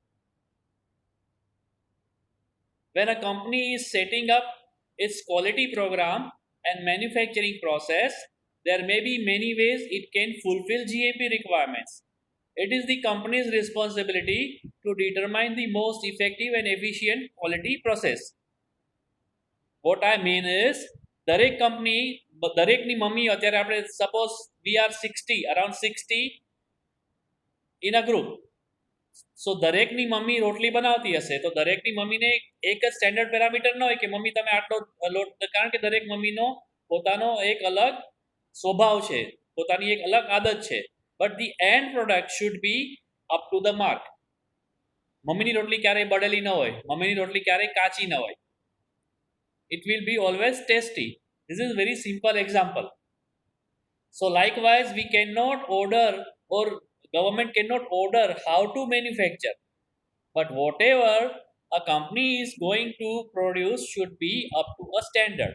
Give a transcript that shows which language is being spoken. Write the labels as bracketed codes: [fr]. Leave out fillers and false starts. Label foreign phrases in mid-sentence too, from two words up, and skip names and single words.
[en] When a company is setting up its quality program and manufacturing process, there may be many ways it can fulfill GMP requirements. It is the company's responsibility to determine the most effective and efficient quality process. What I mean is, [gu] દરેક કંપની, દરેકની મમ્મી, અત્યારે આપણે સપોઝ [en] we are 60, around 60 in a group. [gu] સો દરેકની મમ્મી રોટલી બનાવતી હશે, તો દરેકની મમ્મીને એક જ [en] standard parameter [gu] ન હોય કે મમ્મી તમે આટલો લોટ, કારણ કે દરેક મમ્મીનો પોતાનો એક અલગ સ્વભાવ છે, પોતાની એક અલગ આદત છે. [en] but the end product should be up to the mark. [gu] મમ્મીની રોટલી ક્યારેય બળેલી ન હોય, મમ્મીની રોટલી ક્યારેય કાચી ન હોય. [en] It will be always tasty. This is very simple example. So likewise, we cannot order, or government cannot order how to manufacture, but whatever a company is going to produce should be up to a standard.